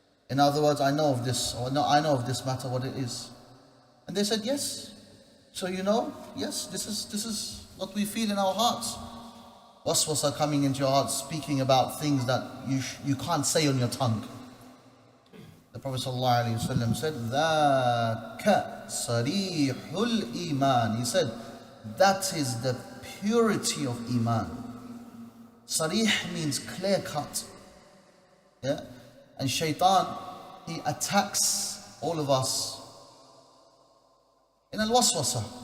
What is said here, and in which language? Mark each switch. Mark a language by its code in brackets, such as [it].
[en] In other words, I know of this, or no, I know of this matter, what it is. And they said, yes. So yes, this is what we feel in our hearts. Waswas are coming into your heart, speaking about things that you can't say on your tongue. The Prophet ﷺ said, [ar] ذَاكَ صَرِيحُ الْإِيمَانِ. [en] He said, that is the purity of Iman. Sarih means clear cut. Yeah? And shaitan, he attacks all of us in al-waswasa.